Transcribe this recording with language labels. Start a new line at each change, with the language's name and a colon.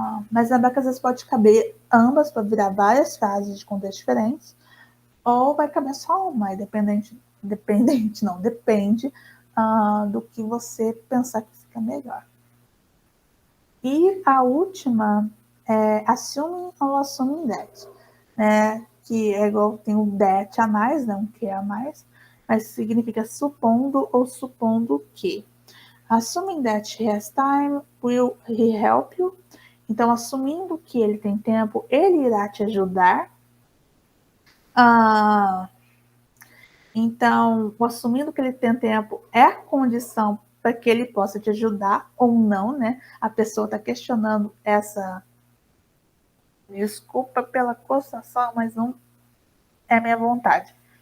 Portuguese: Mas lembrar que às vezes pode caber ambas para virar várias frases de contextos diferentes, ou vai caber só uma, e depende do que você pensar que fica melhor. E a última é assuming ou assuming that, né? Que é igual, tem um that a mais, não que a mais, mas significa supondo ou supondo que.
English: Assuming that he has time, will he help you?
Portuguese: Então, assumindo que ele tem tempo, ele irá te ajudar. Então, assumindo que ele tem tempo é a condição para que ele possa te ajudar ou não, né? A pessoa está questionando essa... Desculpa pela coçação, mas não é minha vontade.